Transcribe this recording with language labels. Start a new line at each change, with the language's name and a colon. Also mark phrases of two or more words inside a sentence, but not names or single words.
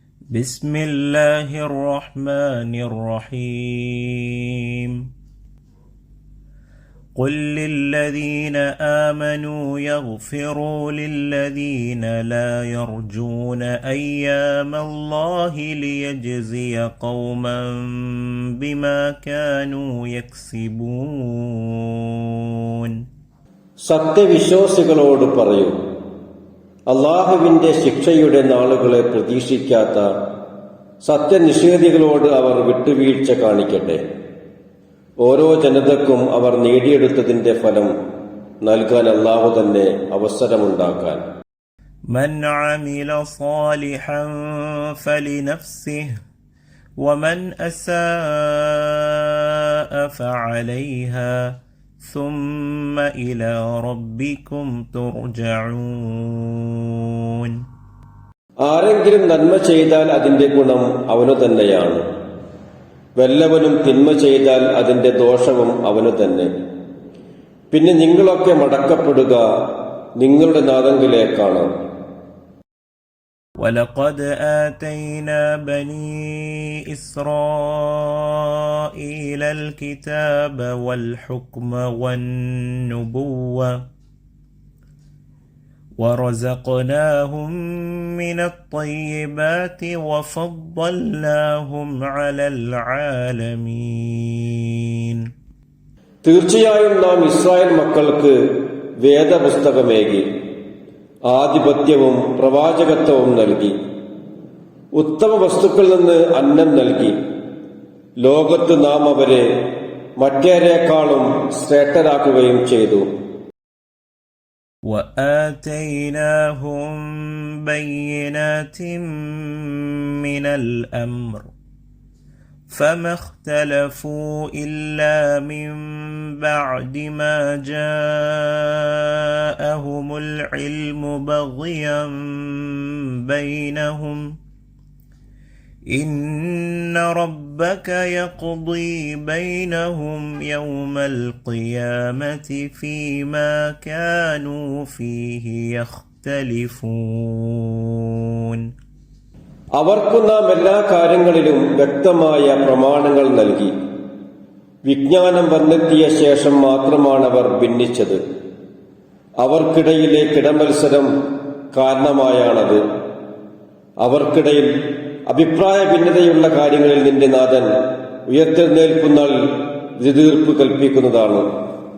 Arabic: بسم الله الرحمن الرحيم قل للذين آمنوا يغفروا للذين لا يرجون أيام الله ليجزي قوما بما كانوا يكسبون.
Malayalam: സത്യവിശ്വാസികളോട് പറയൂ, അല്ലാഹുവിന്റെ ശിക്ഷയുടെ നാളുകളെ പ്രതീക്ഷിക്കാത്ത സത്യനിഷേധികളോട് അവർ വിട്ടുവീഴ്ച കാണിക്കട്ടെ. ഓരോ ജനതക്കും അവർ നേടിയെടുത്തതിന്റെ ഫലം നൽകാൻ അല്ലാഹു തന്നെ അവസരമുണ്ടാക്കാൻ.
Arabic: من عمل صالحا فلنفسه ومن أساء فعليها ثم إلى ربكم ترجعون.
Malayalam: ആരെങ്കിലും നന്മ ചെയ്താൽ അതിന്റെ ഗുണം അവനു തന്നെയാണ്. വല്ലവനും തിന്മ ചെയ്താൽ അതിന്റെ ദോഷവും അവനു തന്നെ. പിന്നെ നിങ്ങളൊക്കെ മടക്കപ്പെടുക നിങ്ങളുടെ നാഥങ്കിലേക്കാണ്.
Arabic: وَلَقَدْ آتَيْنَا بَنِي إِسْرَائِيلَ الْكِتَابَ وَالْحُكْمَ وَالنُّبُوَّةَ وَرَزَقْنَاهُم مِّنَ الطَّيِّبَاتِ وَفَضَّلْنَاهُمْ عَلَى الْعَالَمِينَ.
Malayalam: തീർച്ചയായും നാം ഇസ്രായേൽ മക്കൾക്ക് വേദപുസ്തകമേകി, ആധിപത്യവും പ്രവാചകത്വവും നൽകി, ഉത്തമ വസ്തുക്കളിൽ നിന്ന് അന്നം നൽകി. ലോകത്ത് നാം അവരെ മറ്റേരെക്കാളും ശ്രേഷ്ഠരാക്കുകയും ചെയ്തു.
Arabic: وَآتَيْنَاهُمْ بَيِّنَاتٍ مِّنَ الْأَمْرِ فَمَا اخْتَلَفُوا إِلَّا مِن بَعْدِ مَا جَاءَهُمُ الْعِلْمُ بَغْيًا بَيْنَهُمْ إِنَّ رَبَّكَ يَقْضِي بَيْنَهُمْ يَوْمَ الْقِيَامَةِ فِيمَا كَانُوا فِيهِ يَخْتَلِفُونَ.
Malayalam: അവർക്കു നാം എല്ലാ കാര്യങ്ങളിലും വ്യക്തമായ പ്രമാണങ്ങൾ നൽകി. വിജ്ഞാനം വന്നെത്തിയ ശേഷം മാത്രമാണ് അവർ ഭിന്നിച്ചത്. അവർക്കിടയിലെ കിടമത്സരം കാരണമായാണത്. അവർക്കിടയിൽ അഭിപ്രായ ഭിന്നതയുള്ള കാര്യങ്ങളിൽ നിന്റെ നാഥൻ ഉയർത്തെഴുന്നേൽക്കുന്ന വിധിതീർപ്പ് കൽപ്പിക്കുന്നതാണ്.